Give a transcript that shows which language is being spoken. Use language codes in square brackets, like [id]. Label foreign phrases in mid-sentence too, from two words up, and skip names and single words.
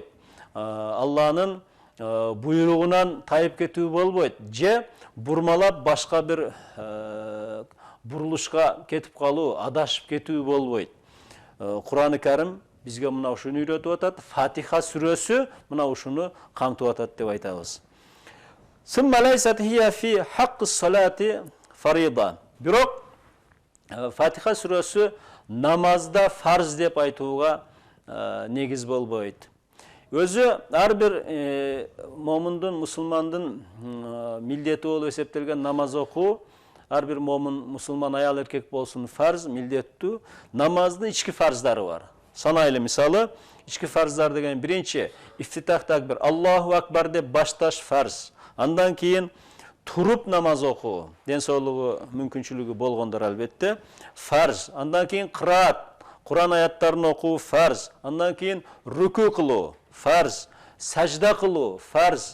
[ky] Алланын буйругунан тайып кетүү болбойт. Же бурмалап башка бир бурулушка кетип калуу, адашып кетүү болбойт. Кур'ан-ы Карим бизге мына ушуну үйрөтүп атат. Фатиха сүрөсү мына ушуну камтып атат деп айтабыз. [ar] ثم ليست هي في حق الصلاة فريضة. [ky] Бирок Фатиха сүрөсү намазда фарз деп айтууга негиз болбойт. Өзү ар бир момундун, мусулмандын милдети болуп эсептелген намаз окуу, ар бир момун, мусулман аял эркек болсун фарз, милдеттүү. Намаздын ички фарздары бар. Санайлы мисалы, ички фарздар деген биринчи ифтитах такбир, [ar] الله أكبر [ky] деп башташ фарз. Андан кийин туруп намаз окуу, ден соолугу мүмкүнчүлүгү болгондор албетте, фарз. Андан кийин кыраат, Кур'ан аяттарын окуу фарз. Андан кийин рүкү кылуу фарз, сажда кылуу фарз.